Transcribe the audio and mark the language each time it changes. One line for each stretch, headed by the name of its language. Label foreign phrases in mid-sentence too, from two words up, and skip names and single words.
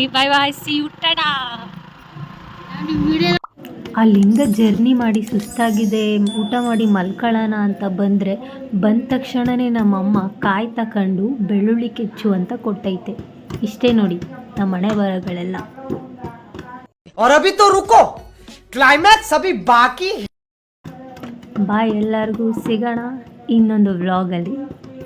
English: Bye bye, see you, tata.
Kannada: ಅಲ್ಲಿಂದ ಜರ್ನಿ ಮಾಡಿ ಸುಸ್ತಾಗಿದೆ, ಊಟ ಮಾಡಿ ಮಲ್ಕೊಳ್ಳೋಣ ಅಂತ ಬಂದ ತಕ್ಷಣವೇ ನಮ್ಮಮ್ಮ ಕಾಯಿ ತಗೊಂಡು ಬೆಳ್ಳುಳ್ಳಿ ಕೆಚ್ಚು ಅಂತ ಕೊಟ್ಟೈತೆ. ಇಷ್ಟೇ ನೋಡಿ ನಮ್ಮ ಮನೆ ಬರಗಳೆಲ್ಲ.
Hindi: और अभी तो रुको, क्लाइमैक्स अभी बाकी है.
Kannada: ಬಾಯ್, ಎಲ್ಲರಿಗೂ ಸಿಗೋಣ ಇನ್ನೊಂದು ವ್ಲಾಗಲ್ಲಿ.